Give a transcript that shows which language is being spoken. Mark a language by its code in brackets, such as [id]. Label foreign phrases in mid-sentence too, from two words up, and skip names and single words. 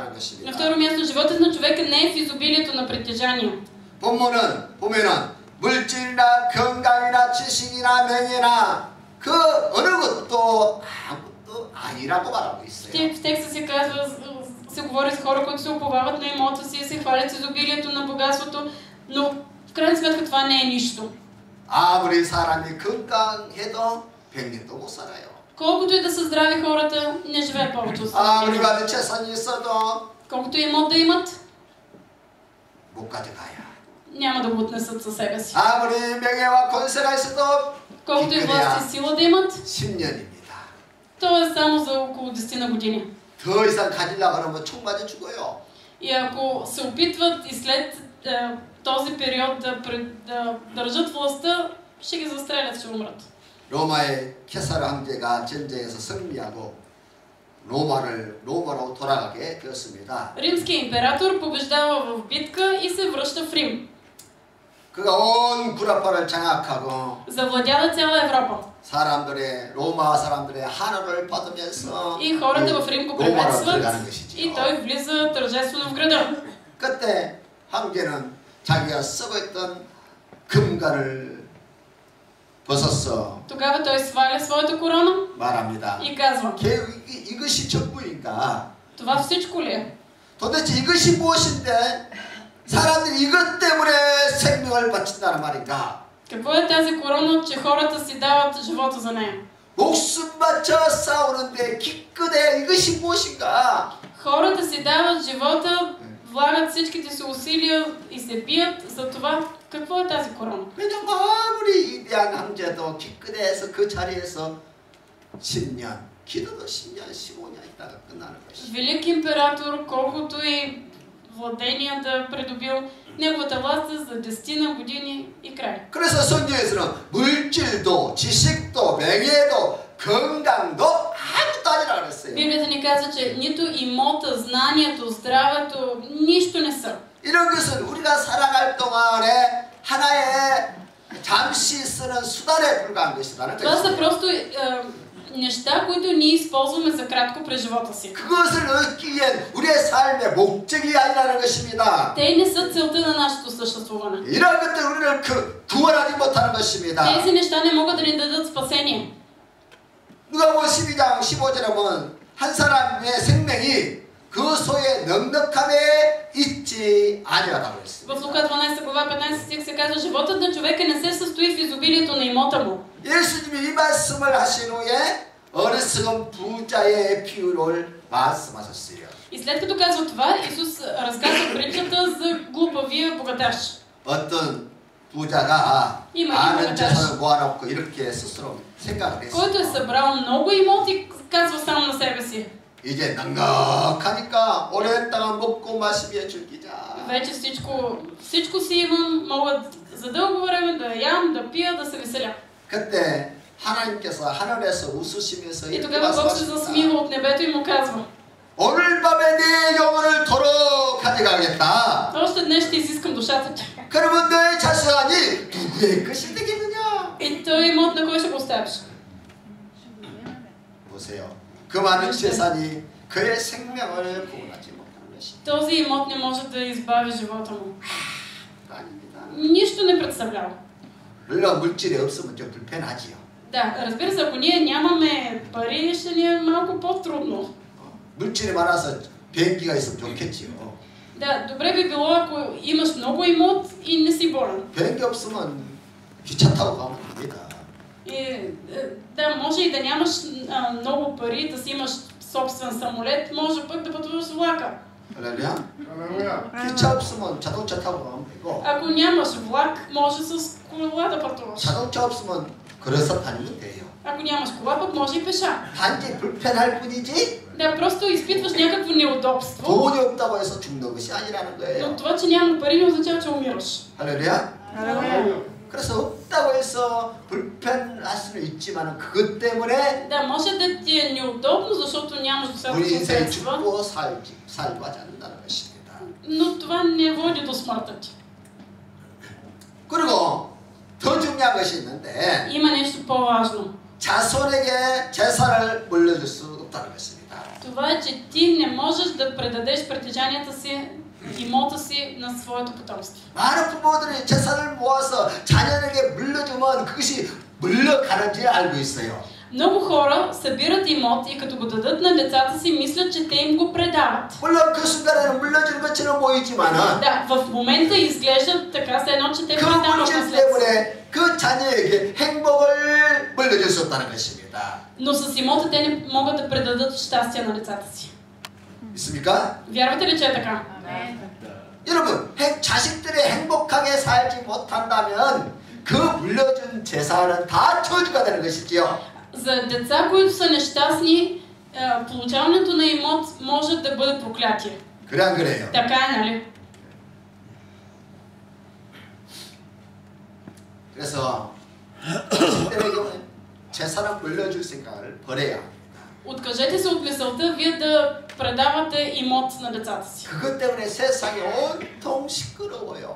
[bg] На [ko] 것입니다. [bg] второ място, животът на човека не е в изобилието на притежания. [ko] 본문은 보면은 물질이나 건강이나 지식이나 명예나 그 어느 것도 아무것도 아니라고 말하고 있어요. [bg] В текста се казва, се говори с хора, които се уповават на имота си, се хвалят с изобилието на богатството, но в крайна сметка това не е нищо. [ko] 아무리 사람이 건강해도 100년도 못 살아요. [bg] Колкото и да са здрави хората, не живеят повече от [ko] 아무리 100 가진 재산이 있어도 [bg] Колкото и имот да имат, [ko] 못 가져가요. [bg] няма да го отнесат със себе си. [ko] 아무리 명예와 권세가 있어도 [bg] Колкото и власт и сила да имат, [ko] 10년입니다. [bg] то е само за около 10 на години. [ko] 더 이상 가지려고 하면 총 맞아 죽어요. [bg] И ако се опитват и след този период да държат властта, ще ги застрелят, ще умрат. [ko] 로마의 케사르 황제가 전쟁에서 승리하고 로마로 돌아가게 되었습니다. [bg] Римският император побеждава в битка и се връща в Рим. [ko] 그가 온 구라파를 장악하고 [bg] Завладява цяла Европа. [ko] 로마 사람들의 한호를 받으면서 [bg] И хората в Рим го [ko] 로마로 [bg] приветстват [ko] 들어가는 것이죠. [bg] и той влиза тържествено в града. [ko] 그때 황제는 자기가 쓰고 있던 금관을 벗었어 [bg] Тогава той сваля своята корона [ko] 말합니다. [bg] и казва: [ko] 이것이 전부인가? [bg] това всичко ли е? [ko] 도대체 이것이 무엇인데 사람들이 이것 때문에 생명을 바친다는 말인가? [bg] Какво е тази корона, че хората си дават живота за нея? [ko] 목숨 바쳐 싸우는데 기껏해 이것이 무엇인가? [bg] Хората си дават живота, влагат всичките си усилия и се бият за това. Какво е тази корона? [ko] 왜냐면 아무리 위대한 황제도 기껏해서 그 자리에서 10년, 기도도 10년, 15년 있다가 끝나는 것이. [bg] Велик император, колкото и владения да придобил, неговата власт е за 10 години и край. [ko] 그래서 성경에서는 물질도, 지식도, 명예도, 건강도 아무것도 아니라 그랬어요. [bg] Библията ни казва, че нито имота, знанието, здравето, нищо не са. [ko] 이런 것은 우리가 살아갈 동안에 하나의 잠시 쓰는 수단에 불과한 것이라는 [bg] Това са [ko] 것이에요. [bg] просто неща, които ние използваме за кратко през живота си. [ko] 그것을 얻기 위한 우리의 삶의 목적이 아니라는 것입니다. [bg] Те не са целта на нашето съществуване. [ko] 이런 것들 우리를 구원하지 못하는 것입니다. [bg] Тези неща не могат да ни дадат спасение. [ko] 누가복음 12장 15절에 보면 한 사람의 생명이 그 소의 넉넉함에 있지 아니하다고 했습니다. [bg] В Лука 12 глава 15 стих се казва: животът на човека не се състои в изобилието на имота му. [ko] 예수님이 이 말씀을 하신 후에 어리석은 부자의 비유를 말씀하셨어요. [bg] И след като казва това, Исус разказва притчата за глупавия богаташ. [ko] 어떤 부자가 많은 재산을 모아놓고 이렇게 스스로 생각을 했어요. [bg] Който е събрал много имот и казва само на себе си: [ko] 이제 넉넉하니까 오랜 동안 먹고 마시며 즐기자. [bg] вече всичко си имам, мога за дълго време да ям, да пия, да се веселя. [ko] 그때 하나님께서 하늘에서 웃으시면서 [bg] И тогава Бог се засмива от небето и му казва: [ko] 오늘 밤에 내 영혼을 도로 가져가겠다. [bg] още днес ще изискам душата ти. [ko] 그러면 너의 자산이 누구의 것이 되겠느냐? [bg] И той имот на кой ще го оставиш? [ko] 보세요. 그 많은 재산이 그의 생명을 구원하지 못하는 것입니다. [bg] Този имот не може да избави живота му. [ko] 아닙니다. [bg] Нищо не представлява. [ko] 물론 물질이 없으면 좀 불편하지요. [bg] Да, разбира се, ако ние нямаме пари, ще ни е малко по-трудно. [ko] 물질이 많아서 비행기가 있으면 좋겠지요. [bg] Да, добре би било, ако имаш много имот и не си болен. [ko] 비행기 없으면 기차 타고 가면 됩니다. [bg] И, да, може и да нямаш много пари, да си имаш собствен самолет, може пък да пътуваш с влака. [ko] 할렐루야. [bg] Алелуя. [ko] 기차 없으면 자동차 타고 가면 되고 [bg] Ако нямаш влак, може с кола да пътуваш. [ko] 자동차 없으면 걸어서 다니면 돼요. [bg] Ако нямаш кола, пък може и пеша. [ko] 단지 불편할 뿐이지 [bg] Да, просто изпитваш някакво неудобство. [ko] 돈이 없다고 해서 죽는 것이 아니라는 [bg] Но [ko] 거예요. [bg] това, че няма пари, не означава, че умираш. [ko] 할렐루야. [bg] Алелуя. [ko] 그래서 없다고 해서 불편할 수는 있지만 그것 때문에 [bg] Да, може да ти е неудобно, защото нямаш [ko] 우리 [bg] достатъчно [ko] 인생이 [bg] средства, [ko] 죽고 살고 하지 않는다는 것입니다. [bg] но това не води до смъртта ти. [ko] 그리고 더 중요한 것이 있는데 [bg] Има нещо по-важно. [ko] 자손에게 재산을 물려줄 수 없다는 것입니다. [bg] Това е, че ти не можеш да предадеш притежанията си, имота си на своето потомство. [ko] 많은 부모들이 재산을 모아서 자녀에게 물려주면 그것이 물려가는지 알고 있어요. [bg] Много хора събират имот и като го дадат на децата си, мислят, че те им го предават. [ko] 물론 그 순간에는 물려주는 것처럼 보이지만은 [bg] Да, в момента изглежда така, все едно, че те [ko] 그 [bg] предават [ko] 물질 [bg] наследство. [ko] 때문에 그 자녀에게 행복을 물려줄 수 없다는 것입니다. [bg] Но с имота те не могат да предадат щастие на децата си. [ko] 있습니까? [bg] Вярвате ли, че е така? [ko] 여러분, 자식들이 행복하게 살지 못한다면 그 물려준 재산은 다 저주가 되는 것이지요. [bg] За деца, които са нещастни, получаването на имот може да бъде проклятие. [ko] 그래 안 그래요? [bg] Така е, нали? [ko] 그래서 자식들에게 재산을 물려줄 생각을 버려야 합니다. [bg] Откажете се от мисълта вие да предавате имот на децата си. [ko] 그것 때문에 세상이 온통 시끄러워요.